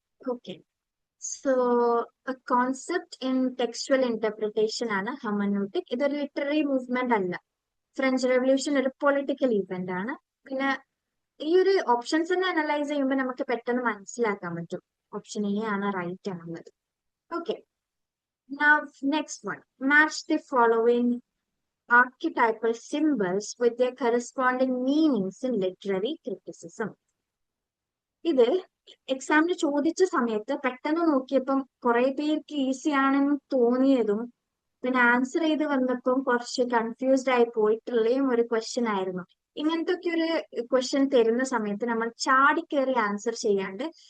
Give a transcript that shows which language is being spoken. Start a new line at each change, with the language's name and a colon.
English: Okay, so concept in textual interpretation ആണ് hermeneutic.
Malayalam: ഇതൊരു literary movement അല്ല. ഫ്രഞ്ച് റെവല്യൂഷൻ ഒരു പൊളിറ്റിക്കൽ ഇവന്റ് ആണ്. പിന്നെ ഈ ഒരു ഓപ്ഷൻസ് തന്നെ അനലൈസ് ചെയ്യുമ്പോൾ നമുക്ക് പെട്ടെന്ന് മനസ്സിലാക്കാൻ പറ്റും ഓപ്ഷൻ എ ആണ് റൈറ്റ് ആണുള്ളത്.
English: Okay, now next one, match the following archetypal symbols with their corresponding meanings in literary criticism.
Malayalam: ഇത് എക്സാമിന് ചോദിച്ച സമയത്ത് പെട്ടെന്ന് നോക്കിയപ്പം കുറെ പേർക്ക് ഈസി ആണെന്ന് തോന്നിയതും പിന്നെ ആൻസർ ചെയ്ത് വന്നപ്പം കുറച്ച് കൺഫ്യൂസ്ഡ് ആയി പോയിട്ടുള്ളയും ഒരു ക്വസ്റ്റ്യൻ ആയിരുന്നു. ഇങ്ങനത്തെ ഒക്കെ ഒരു ക്വസ്റ്റ്യൻ തരുന്ന സമയത്ത് നമ്മൾ ചാടിക്കേറി ആൻസർ ചെയ്യാണ്ട്